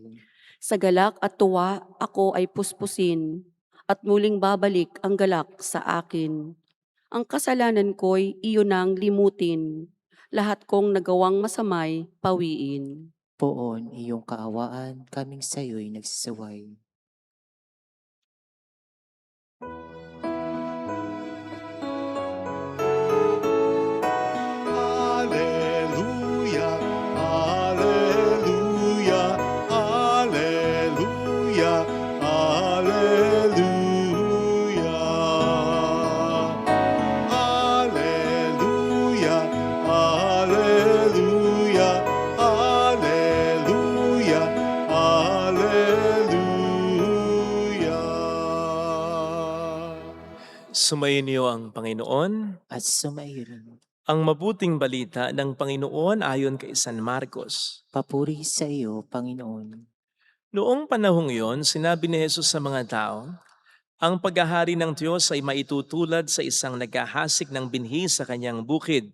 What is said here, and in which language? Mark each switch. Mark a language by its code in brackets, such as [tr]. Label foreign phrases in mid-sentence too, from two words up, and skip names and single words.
[tl] Sa galak at tuwa, ako ay puspusin, at muling babalik ang galak sa akin. Ang kasalanan ko'y iyon ang limutin, lahat kong nagawang masamay pawiin. Poon iyong kaawaan, kaming sa'yo'y nagsisuway. [la] Alleluia, alleluia, alleluia, alleluia. Alleluia, alleluia, alleluia, alleluia. [tl] Sumayin niyo ang Panginoon. At sumairin. Ang mabuting balita ng Panginoon ayon kay San Marcos. Papuri sa iyo, Panginoon. Noong panahong iyon, sinabi ni Jesus sa mga tao, ang paghahari ng Diyos ay maitutulad sa isang naghahasik ng binhi sa kanyang bukid.